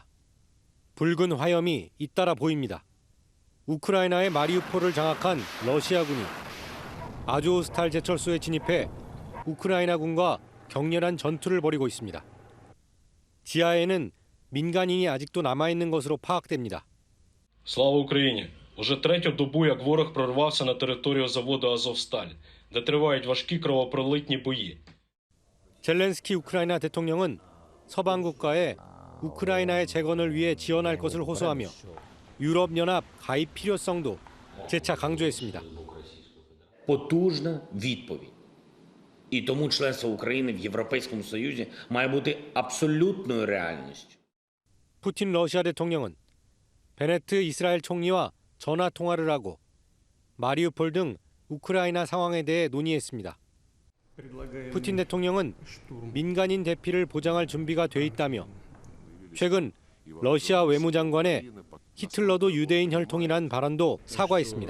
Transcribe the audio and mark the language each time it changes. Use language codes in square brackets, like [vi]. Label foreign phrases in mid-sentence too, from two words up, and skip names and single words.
[ko] 붉은 화염이 잇따라 보입니다. 우크라이나의 마리우폴을 장악한 러시아군이 아조스탈 제철소에 진입해 우크라이나군과 격렬한 전투를 벌이고 있습니다. 지하에는 민간인이 아직도 남아있는 것으로 파악됩니다. [uk] Слава Україні! Уже третю добу, як ворог прорвався на територію заводу «Азовсталь», де тривають важкі кровопролитні бої. [ko] 젤렌스키 우크라이나 대통령은 서방 국가에 우크라이나의 재건을 위해 지원할 것을 호소하며 유럽연합 가입 필요성도 재차 강조했습니다. [uk] Потужна відповідь. І тому членство України в Європейському Союзі має бути абсолютною реальністю. [ko] 푸틴 러시아 대통령은 베네트 이스라엘 총리와 전화 통화를 하고 마리우폴 등 우크라이나 상황에 대해 논의했습니다. 푸틴 대통령은 민간인 대피를 보장할 준비가 돼 있다며 최근 러시아 외무장관의 히틀러도 유대인 혈통이란 발언도 사과했습니다.